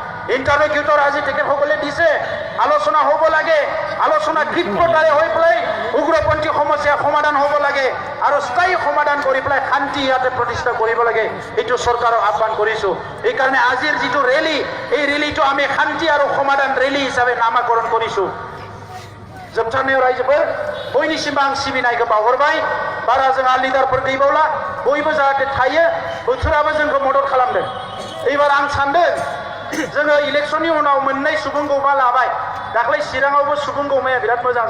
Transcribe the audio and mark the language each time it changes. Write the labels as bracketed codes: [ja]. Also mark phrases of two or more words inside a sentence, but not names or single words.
[as] ইণ্টাৰলোকিউটৰ আজি তেখেতসকলে দিছে আলোচনা হ'ব লাগে আলোচনা ক্ষিপ্ৰতাৰে হৈ পেলাই উগ্ৰপন্থী সমস্যা সমাধান হ'ব লাগে আৰু স্থায়ী সমাধান কৰি পেলাই শান্তি ইয়াতে প্ৰতিষ্ঠা কৰিব লাগে এইটো চৰকাৰক আহ্বান কৰিছোঁ এইকাৰণে আজিৰ যিটো ৰেলী এই ৰেলীটো আমি শান্তি আৰু সমাধান ৰেলী হিচাপে নামাকৰণ কৰিছোঁ [brx] जोबथारनायाव रायजोफोर बयनिसिमबो आं सिबिनायखौ बावहरबाय बारा जोंहा लिडारफोर गैबावला बयबो जाहाथे थायो बोथोराबो जोंखौ मदद खालामदों एबार आं सानदों जोङो इलेक्सननि उनाव मोननै सुबुं गौमा लाबाय दाख्लै चिराङावबो सुबुं गौमाया बिराद मोजां